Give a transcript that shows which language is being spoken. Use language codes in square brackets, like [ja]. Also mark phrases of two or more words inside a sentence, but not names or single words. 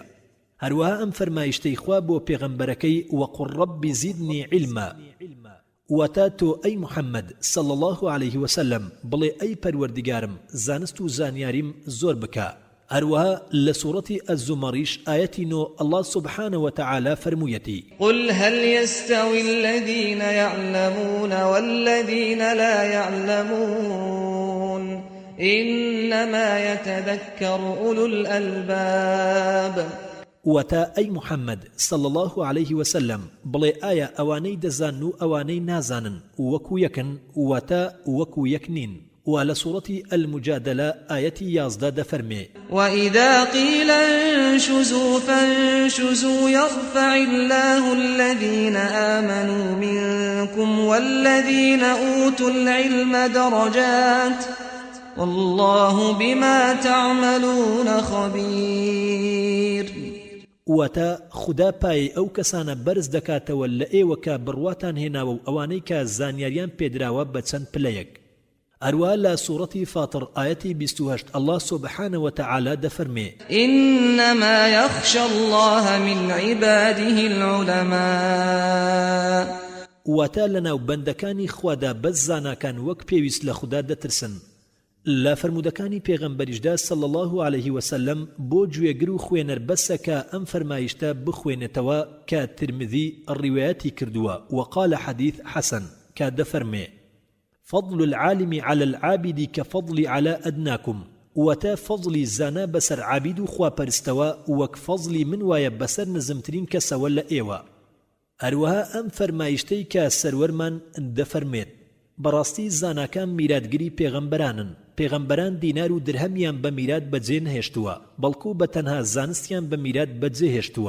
[ckb] هەروەها ئەم فەرمایشتەی خوا بۆ پێغەمبەرەکەی [ar] وەقل ڕەبی زیدنی عیلما [ckb] واتە تۆ ئەی محەممەد [ar] صلی الله عليه وسلم [ckb] بڵێ ئەی پەروەردگارم زانست و زانیاریم زۆر بکە. هەروەها لە سوورەتی ئەززومەریش ئایەتی 9 [ar] الله سبحانه وتعالى [ckb] فەرموویەتی [ar] قل هل يستوي الذين يعلمون والذين لا يعلمون إنما يتذكر أولو الألباب. [ckb] وتا ئەی محەممەد [ar] صلی الله عليه وسلم [ckb] بڵێ ئایا ئەوانەی دەزانن و ئەوانەی نازانن وەکو یەکن واتە وەکو یەک نین [ar] ولسورة المجادلة آية [ckb] 11 دفرمي [ar] وإذا قيل انشزوا فانشزوا يرفع الله الذين آمنوا منكم والذين أوتوا العلم درجات والله بما تعملون خبير. [ckb] واتا خدا پای ئەو کەسانە بەرز دەکاتەوە لە ئێوەکە بڕواتان هێناوە و ئەوانەی کە زانیاریان پێدراوە بە چەند پلەیەک. هەروە لە سوورەتی فاتر ئاەتی 28 [ar] الله سبحانه وتعالى [ckb] دەفەرمێ [ar] إنما يخشى الله من عباده العلماء. [ckb] واتا لەناو بەندەکانی خوادا بەس زاناکان وەک پێویست لە خوددا دەترسن. لا فرمودەکانی پێغەمبەریشدا [ar] صلى الله عليه وسلم [ckb] بۆ گوێگر و خوێنەر بەسە کە ئەم فەرمایشتە بخوێنێتەوە کە ترمذی ڕیوایەتی کردووە [ar] وقال حديث حسن [ckb] کە دەفەرمێ [ar] فضل العالم على العابد كفضل على أدناكم [ckb] واتا فضلی زانا بەسەر عابید و خواپەرستەوە وەک فەضلی من وایە بەسەر نزمترین کەسەوە لە ئێوە. هەروەها ئەم فەرمایشتەی کە سەروەرمان دەفەرمێت بەڕاستی زاناکان میراتگری پێغەمبەرانن. پێغەمبەران دینار و درهەمیان بە میرات بەجێ نهێشتووە بەڵکو بە تەنها زانستیان بە میرات بەجێ هێشتووە.